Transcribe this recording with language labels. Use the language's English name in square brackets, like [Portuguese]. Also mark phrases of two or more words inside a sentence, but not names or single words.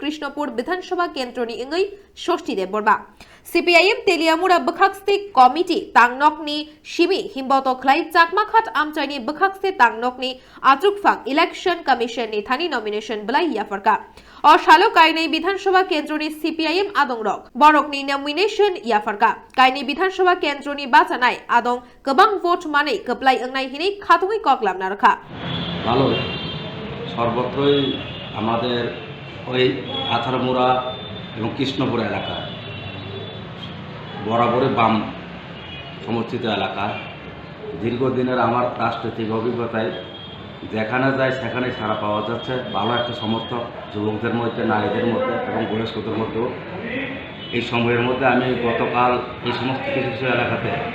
[Kok Borok] Krishnapur Bidhansabha Kendro ni Wngwi Shoshti Deborba Cpim Teliamura Bakhakse Committee Tangnok ni Shimi Himboto Khlai Chakmakhat Amchaini Bakhakse Tangnok ni Atrukfang Election Commission ni Thani nomination Blai Yaphar ka Shalo Kainai Bidhansabha Kendro ni Cpim Adong rok Borok ni nomination Yaphar ka Kainai Bidhansabha Kendro ni Batainai Adong Gobang vote Mane Khumpui Wngwi hini Khatungi Koklam na rakha [Bangla] ভালো সর্বত্রই আমাদের ওই আথারমুড়া এবং কৃষ্ণপুর এলাকা বরাবরই বাম সমর্থিত এলাকা দীর্ঘদিনের আমার রাজনৈতিক অভিজ্ঞতায় যেখানে যায় সেখানে সাড়া পাওয়া যাচ্ছে ভালো একটা সমর্থক যুবকদের মধ্যে নারীদের মধ্যে এবং বয়স্কদের মধ্যেও এই সময়ের মধ্যে আমি গতকাল এই সমস্ত কিছু কিছু এলাকাতে